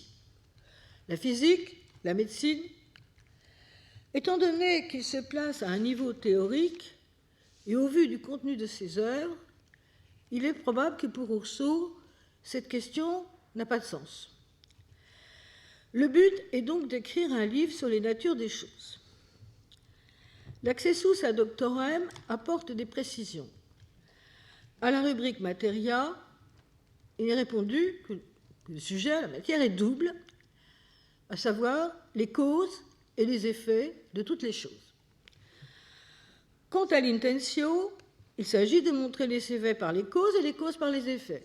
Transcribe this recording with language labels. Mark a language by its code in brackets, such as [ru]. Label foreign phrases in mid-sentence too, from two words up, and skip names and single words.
[fr] La physique, la médecine. Étant donné qu'il se place à un niveau théorique et au vu du contenu de ses œuvres, il est probable que pour Rousseau, cette question n'a pas de sens. Le but est donc d'écrire un livre sur les natures des choses. L'Accessus ad Doctorem apporte des précisions. À la rubrique Materia, il est répondu que le sujet, la matière, est double, à savoir les causes et les effets de toutes les choses. Quant à l'intentio, il s'agit de montrer les effets par les causes et les causes par les effets.